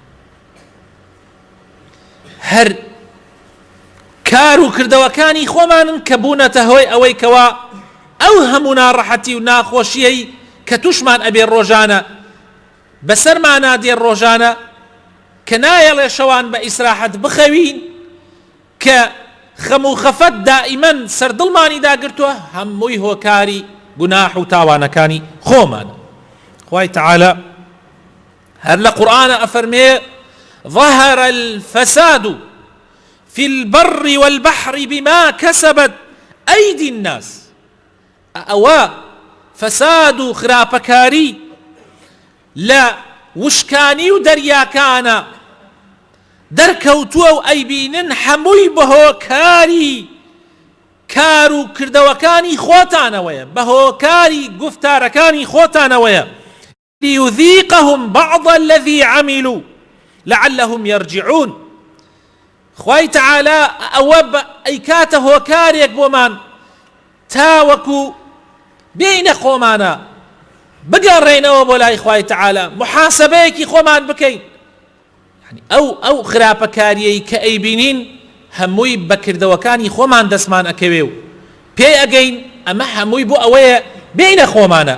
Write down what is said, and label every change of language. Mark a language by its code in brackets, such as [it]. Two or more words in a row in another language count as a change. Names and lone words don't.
[ckb] هەر کار و کردەوەکانی خۆمانن کە بوونەتە هۆی ئەوەی کەوا ئەو هەموو ناڕەحەتی و ناخۆشیەی کە توشمان ئەبێ ڕۆژانە بەسەرمانە دێ ڕۆژانە، کە نایەڵێ شەوان بە ئیسراحەت بخەوین، کە خەم و خەفەت دائیمەن سەردڵمانی داگرتووە، هەمووی هۆکاری گوناح و تاوانەکانی خۆمانە. خوای تەعالا هەر لە قورئانە ئەفەرمێ [ar] ظهر الفساد في البر والبحر بما كسبت أيدي الناس. [ckb] ئەوە فەساد و خراپەکاری لە وشکانی و دەریاکانە دەرکەوتووە و ئەیبینن هەمووی بەهۆکاری کار و کردەوەکانی خۆتانەوەیە، بەهۆکاری گفتارەکانی خۆتانەوەیە. [ar] ليذيقهم بعض الذي عملوا لعلهم يرجعون. [ckb] خوای تەعالا ئەوە ئەیکاتە هۆکارێک بۆمان تاوەکو بینە خۆمانە بگەڕێنەوە بۆ لای خوای تەعالا، محاسبەیەکی خۆمان بکەین. ئەو خراپەکاریەی کە ئەیبینین هەمووی بەکردەوەکانی خۆمان دەستمان ئەکەوێ و پێی ئەگەین ئەمە هەمووی بۆ ئەوەیە بینە خۆمانە.